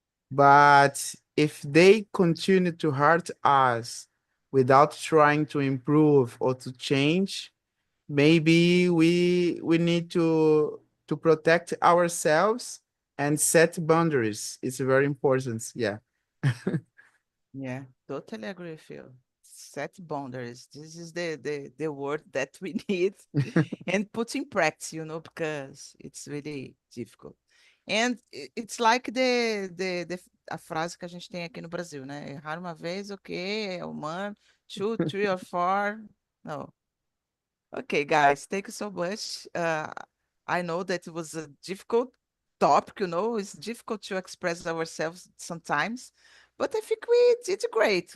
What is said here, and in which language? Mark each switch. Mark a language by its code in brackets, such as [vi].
[en] But if they continue to hurt us without trying to improve or to change, maybe we need to protect ourselves and set boundaries. It's very important. Yeah. Yeah, totally agree with you. Set boundaries. This is the word that we need and put in practice, you know, because it's really difficult. And it's like a [pt] frase que a gente tem aqui no Brasil, né? Errar uma vez, ok, é humano. [en] Two, three or four, no. Okay, guys, thank you so much. I know that it was a difficult topic, you know, it's difficult to express ourselves sometimes, but I think we did great.